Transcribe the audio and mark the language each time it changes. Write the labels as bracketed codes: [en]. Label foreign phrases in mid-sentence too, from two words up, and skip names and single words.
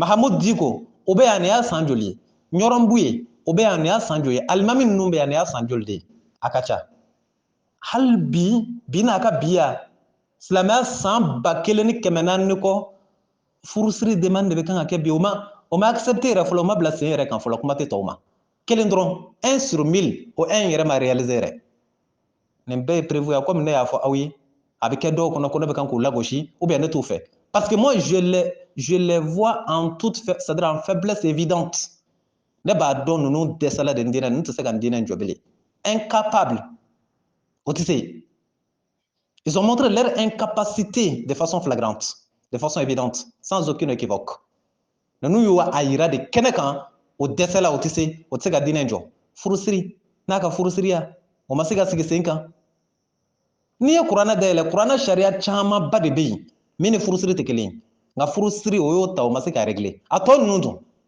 [bm] Mahamud Diko o bɛ yan nin y'a san joli ye ɲɔrɔnbu ye o bɛ yan nin y'a san joli ye alimami ninnu bɛ yan nin y'a san joli de ye a ka ca hali bi n'a ka bi ya silamɛya san 1400 kɔ furusiri demande de bɛ kan ka kɛ bi o ma accepté yɛrɛ fɔlɔ o ma bila sen yɛrɛ kan fɔlɔ kuma tɛ tɔw ma kelen dɔrɔn 1 sur 1000 o 1 yɛrɛ ma réaliser yɛrɛ nin bɛɛ ye prévu ya comme ne y'a fɔ aw ye a bɛ kɛ dɔw kɔnɔ ko ne bɛ kan k'u lagosi [fr] ou bien [bm] ne t'u fɛ [fr] parce que moi je les vois en toute c'est-à-dire en faiblesse évidente [bm] ne b'a dɔn ninnu dɛsɛla de n diinɛ ninnu tɛ se ka n diinɛ jɔ bilen incapable o tɛ se [fr] ils ont montré leur incapacité de façon flagrante de façon évidente sans aucune équivoque [bm] ninnu y'u a yira de kɛnɛ kan o dɛsɛla o tɛ se ka diinɛ jɔ furusiri n'a ka furusiriya o ma se ka sigi sen kan n'i ye kuranɛ dayɛlɛ kuranɛ sariya camanba de bɛ yen min ni furusiri tɛ kelen ye nka furusiri o y'o ta o ma se k'a régler a tɔ ninnu dun